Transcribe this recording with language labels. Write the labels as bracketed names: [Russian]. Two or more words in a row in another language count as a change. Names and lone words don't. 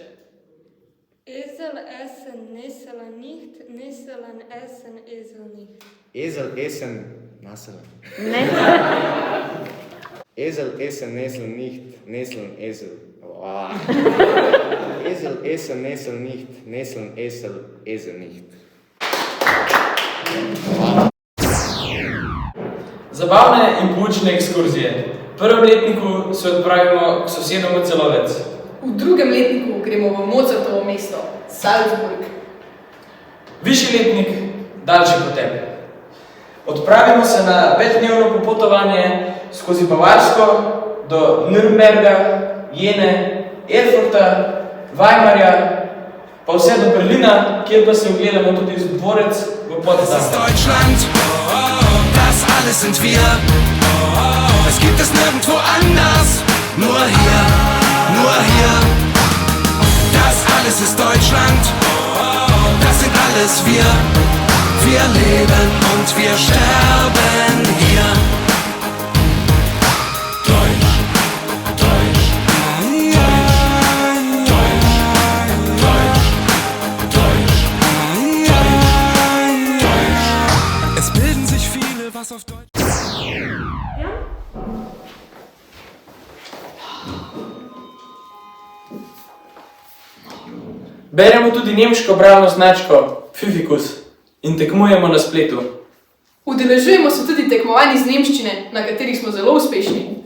[German] Esel essen Nessel nicht, Nesseln essen Esel nicht. Esel essen Nasseln. Esel essen Nesseln nicht, Nesseln Esel. Oh. Esel essen Nesel nicht, Nesseln Esel nicht. [Slovenian] Zabavne in poučne ekskurzije. V prvem letniku se odpravimo k sosedom v Celovec. V drugem letniku gremo v Mozartovo mesto, Salzburg. Višji letnik, daljši potep. Odpravimo se na 5-dnevno popotovanje skozi Bavarsko do Nürnberga, Jene, Erfurta, Weimarja, pa vse do Berlina, kjer pa se ogledamo tudi dvorec v Potsdamu. [German] Deutschland, das alles sind wir. Es gibt es nirgendwo anders, nur hier. Das alles ist Deutschland, das sind alles wir. Wir leben und wir sterben hier. Deutsch, Deutsch, Deutsch, Deutsch, Deutsch, Deutsch, Deutsch. Es bilden sich viele, was auf Deutsch. [Slovenian] Beremo tudi nemško bralno značko Pfiffikus in tekmujemo na spletu. Udeležujemo se tudi tekmovanj iz nemščine, na katerih smo zelo uspešni.